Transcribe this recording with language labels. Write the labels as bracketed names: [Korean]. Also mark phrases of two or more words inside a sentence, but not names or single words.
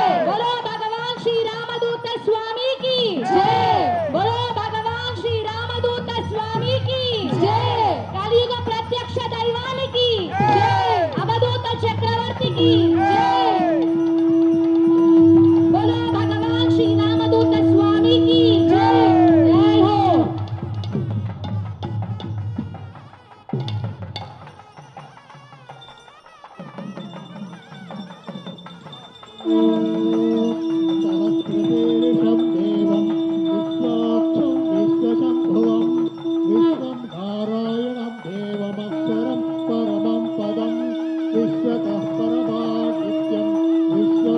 [Hindi] बोलो भगवान श्री रामदूत स्वामी की जय। बोलो भगवान श्री रामदूत स्वामी की जय। [Telugu] కలియుగ ప్రత్యక్ష దైవానికి జై। అవధూత చక్రవర్తి [Hindi] की जय। बोलो भगवान श्री रामदूत स्वामी की जय। जय हो [Sanskrit] सहस्रशीर्षं देवं विश्वाक्षं विश्वशम्भुवं विश्वं नारायणं देवमक्षरं परमं पदं विश्वतः परमादित्यं विश्वं